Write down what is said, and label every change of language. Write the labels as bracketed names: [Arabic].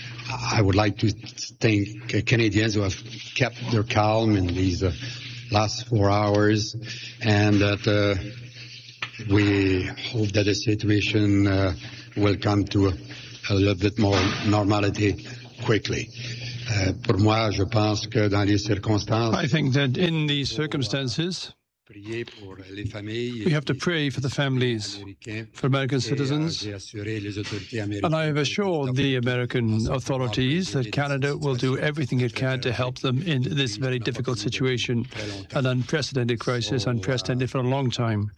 [English] I would like to thank Canadians who have kept their calm in these last 4 hours, and that we hope that the situation will come to a little bit more normality quickly. [French] Pour moi, je pense que dans les circonstances, [English] I think that in these circumstances, we have to pray for the families, for American citizens, and I have assured the American authorities that Canada will do everything it can to help them in this very difficult situation, an unprecedented crisis, unprecedented for a long time.